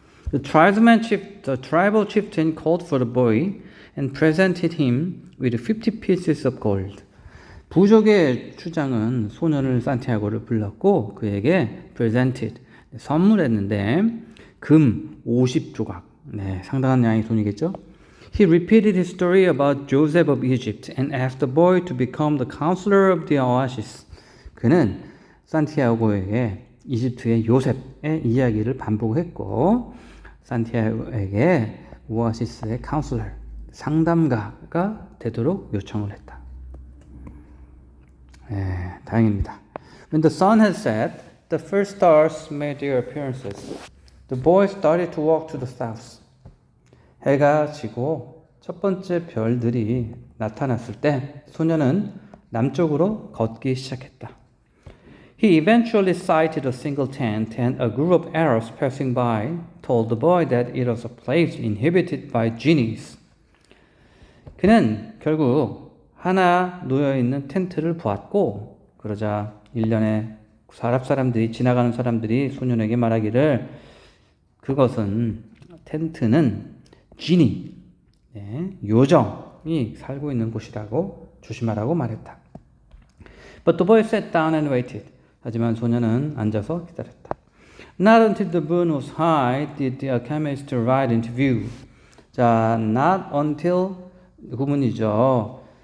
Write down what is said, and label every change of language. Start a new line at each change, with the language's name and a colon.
English: The tribal chieftain called for the boy and presented him with 50 pieces of gold.
Korean: 부족의 추장은 소년을 산티아고를 불렀고 그에게 presented, 선물했는데 금 50조각, 상당한 양의 돈이겠죠.
English: He repeated his story about Joseph of Egypt and asked the boy to become the counselor of the oasis.
Korean: 그는 산티아고에게 이집트의 요셉의 이야기를 반복했고, 산티아고에게 오아시스의 카운슬러, 상담가가 되도록 요청을 했다. 다행입니다.
English: When the sun had set, the first stars made their appearances. The boy started to walk to the south.
Korean: 해가 지고 첫 번째 별들이 나타났을 때 소년은 남쪽으로 걷기 시작했다.
English: He eventually sighted a single tent, and a group of Arabs passing by told the boy that it was a place inhabited by genies.
Korean: 그는 결국 하나 놓여있는 텐트를 보았고, 그러자 일련의 지나가는 사람들이 소년에게 말하기를 그것은, 텐트는 지니, 요정이 살고 있는 곳이라고 조심하라고 말했다.
English: But the boy sat down and waited.
Korean: 하지만 소년은 앉아서 기다렸다.
English: Not until the moon was high did the alchemist ride into view.
Korean: 자, not until 구문이죠.